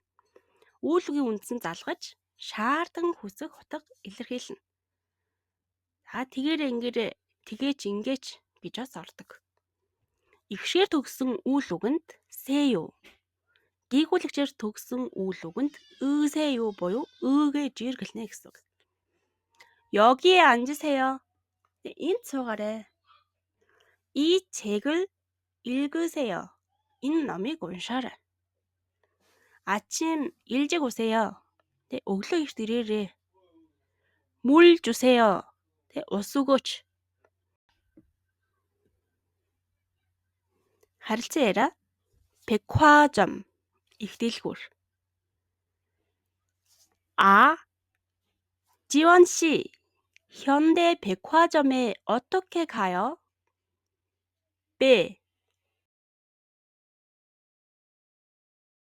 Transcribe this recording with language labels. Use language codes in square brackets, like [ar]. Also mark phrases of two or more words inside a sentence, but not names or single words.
[mn] Үйл үгийн үндсэн залгаж шаардан хүсэх утга илэрхийлнэ. тэгээрээ ингээрээ тэгээч ингээч гэж бас ордог. Игшээр төгсөн үйл үгэнд 세요. Гийгүүлэгчээр төгсөн үйл үгэнд 으세요 буюу өөгээ жиргэлнэ гэсэн үг. [ko] 여기에 앉으세요. [mn] энд суугаарай. [ko] 이 책을 읽으세요. [mn] энэ номыг уншаарай. [ko] 아침 일찍 오세요. [mn] өглөө эрт ирээрэй. [ko] 물 주세요. [mn] ус өгөөч. харилцан яриа. 백화점 их дэлгүүр. [ko] 지원 씨, 현대 백화점에 어떻게 가요? B.